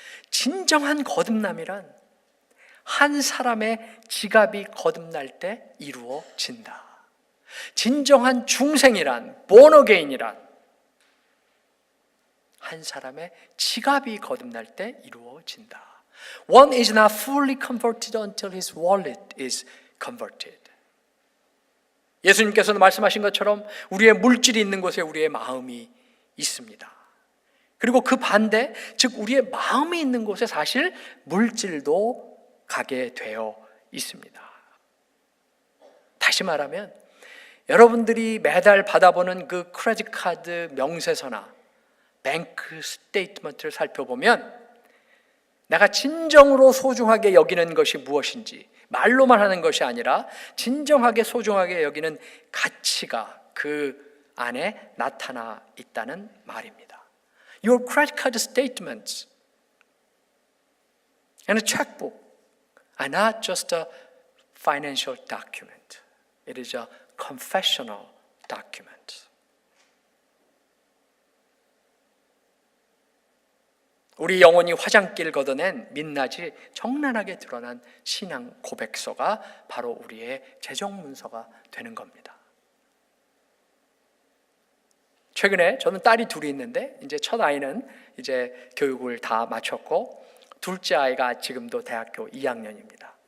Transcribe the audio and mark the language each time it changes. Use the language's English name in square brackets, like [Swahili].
[Korean] 진정한 거듭남이란 한 사람의 지갑이 거듭날 때 이루어진다. 진정한 중생이란, [English] born again [Korean] 이란 한 사람의 지갑이 거듭날 때 이루어진다. [English] One is not fully converted until his wallet is converted. [Korean] 예수님께서는 말씀하신 것처럼 우리의 물질이 있는 곳에 우리의 마음이 있습니다. 그리고 그 반대, 즉 우리의 마음이 있는 곳에 사실 물질도 가게 되어 있습니다. 다시 말하면 여러분들이 매달 받아보는 그 크레딧 카드 명세서나 뱅크 스테이트먼트를 살펴보면 내가 진정으로 소중하게 여기는 것이 무엇인지 말로만 하는 것이 아니라 진정하게 소중하게 여기는 가치가 그 안에 나타나 있다는 말입니다. [English] Your credit card statements and a checkbook are not just a financial document. It is a confessional document. [Korean] 우리 영혼이 화장길 걷어낸 민낯이 적나라하게 드러난 신앙 고백서가 바로 우리의 재정문서가 되는 겁니다. 최근에 저는 딸이 둘이 있는데 이제 첫 아이는 이제 교육을 다 마쳤고 둘째 아이가 지금도 대학교 2학년입니다.